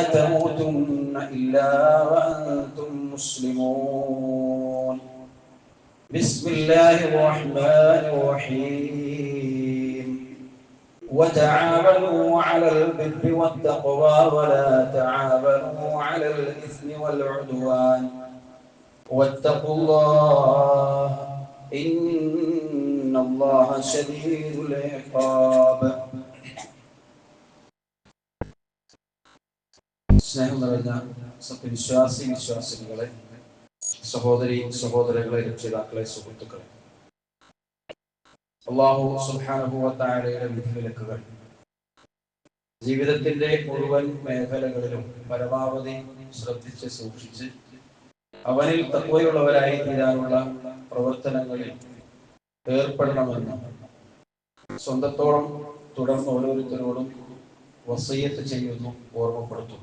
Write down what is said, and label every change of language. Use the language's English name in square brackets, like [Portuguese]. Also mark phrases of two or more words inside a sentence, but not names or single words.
[Arabic] تموتن إلا وأنتم مسلمون بسم الله الرحمن الرحيم وتعاونوا على البر والتقوى ولا تعاونوا على الإثم والعدوان واتقوا الله إن الله شديد العقاب [Malayalam] സ്നേഹം നിറഞ്ഞ വിശ്വാസികളെ സഹോദരങ്ങളെ രക്ഷിതാക്കളെ സുഹൃത്തുക്കളെ അല്ലാഹു [Arabic] سبحانه وتعالى [Malayalam] വിധിവിലക്കുകൾ ജീവിതത്തിന്റെ മുഴുവൻ മേഖലകളിലും പരമാവധി ശ്രദ്ധിച്ച് സൂക്ഷിച്ച് അവനിൽ തഖ്വയുള്ളവരായി തീരാനുള്ള പ്രവർത്തനങ്ങളിൽ ഏർപ്പെടണമെന്ന് സ്വന്തത്തോളം തുടർന്ന് ഓരോരുത്തരോടും വസിയ്യത്ത് ചെയ്യുന്നു, ഓർമ്മപ്പെടുത്തുന്നു.